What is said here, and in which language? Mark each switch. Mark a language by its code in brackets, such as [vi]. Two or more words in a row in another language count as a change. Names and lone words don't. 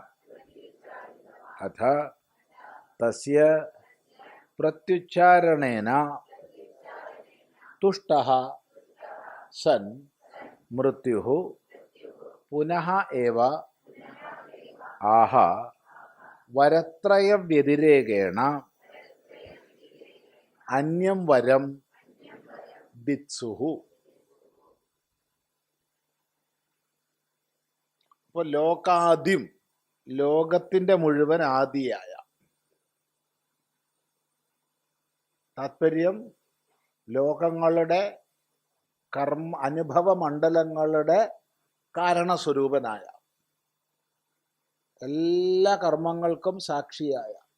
[sa] अथ तस्य प्रत्युच्चारणेन तुष्टः सन् मृत्युः पुनः एव आह वरत्रय व्यतिरेकेण अन्यं वरं दित्सुः। [ml] അപ്പോൾ ലോകാദ്യം ലോകത്തിൻ്റെ മുഴുവൻ ആദിയായ താത്പര്യം ലോകങ്ങളുടെ അനുഭവ മണ്ഡലങ്ങളുടെ കാരണസ്വരൂപനായ എല്ലാ കർമ്മങ്ങൾക്കും സാക്ഷിയായ